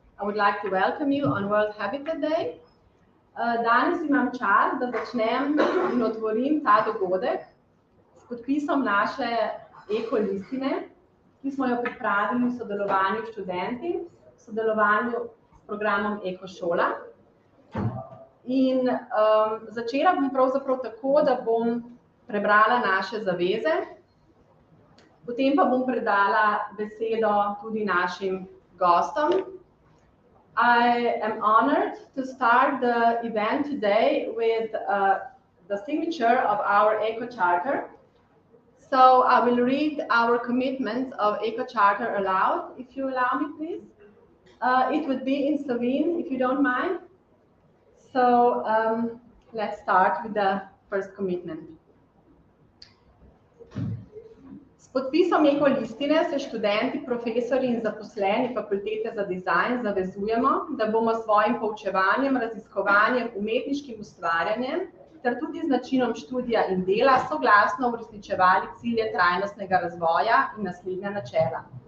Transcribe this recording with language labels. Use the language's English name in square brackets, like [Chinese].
[English] I would like to welcome you on World Habitat Day. [Slovenian] Danes imam čast, da začnem in otvorim ta dogodek s podpisom naše ekolistine, ki smo jo pripravili v sodelovanju s študenti, v sodelovanju s programom Ekošola. In začela bom pravzaprav tako, da bom prebrala naše zaveze, potem pa bom predala besedo tudi našim gostom. [English] I am honored to start the event today with the signature of our Eco Charter. So I will read our commitments of Eco Charter aloud, if you allow me, please. It would be in Slovene, if you don't mind. So let's start with the first commitment. [Slovenian] S podpisom ekolistine se študenti, profesori in zaposleni Fakultete za dizajn zavezujemo, da bomo s svojim poučevanjem, raziskovanjem, umetniškim ustvarjanjem ter tudi z načinom študija in dela soglasno uresničevali cilje trajnostnega razvoja in naslednja načela.